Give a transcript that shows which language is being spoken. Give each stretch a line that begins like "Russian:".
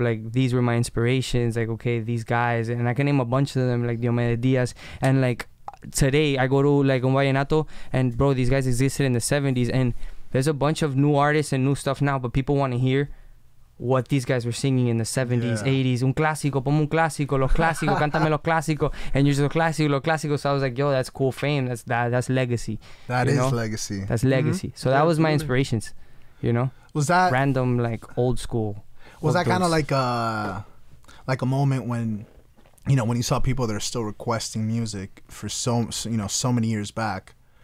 English: Like, these were my inspirations. Like, okay, these guys, and I can name a bunch of them, like Diomedes Diaz. And like today, I go to like
Spanish: un vallenato,
English: and bro, these guys existed in the 70s, and there's a bunch of new artists and new stuff now, but people want to hear what these guys were singing in the 70s, 80s.
Spanish: Un clásico, ponme un clásico, los clásicos, cántame los clásicos,
English: and you're just
Spanish: los clásicos.
English: So I was like, yo, that's cool fame. That's legacy. That is legacy. That's legacy. So that was my inspirations, you know. Was that random, like old school? Was that kind of like a moment when, you know, when you saw people that are still requesting music for so many years back?